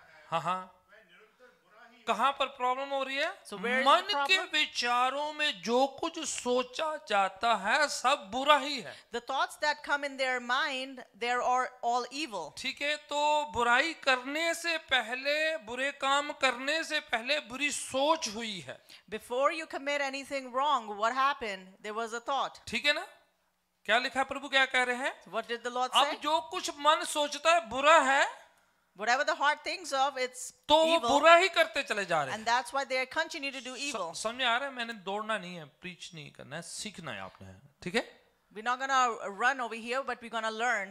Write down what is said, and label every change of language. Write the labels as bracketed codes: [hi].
[hi] हाँ हाँ, कहाँ पर प्रॉब्लम हो रही है? [en] So where is the [hi] मन के [en] problem? [hi] विचारों में जो कुछ सोचा जाता है सब बुरा ही है, [en] The thoughts that come in their mind, they're all evil. [hi] ठीक है। तो बुराई करने से पहले, बुरे काम करने से पहले बुरी सोच हुई है, [en] Before you commit anything wrong, what happened? There was a thought. [hi] ठीक है ना? क्या लिखा है? प्रभु क्या कह रहे हैं? [en] So what did the Lord say? [hi] अब जो कुछ मन सोचता है बुरा है, [en] Whatever the heart thinks of, it's [hi] तो वो [en] evil. [hi] बुरा ही करते चले जा रहे हैं। [en] And that's why they continue to do evil. [hi] समझ में आ रहा है? मैंने दौड़ना नहीं है, प्रीच नहीं करना है, सीखना है आपने, ठीक है। [en] We're not going to run over here, but we're going to learn.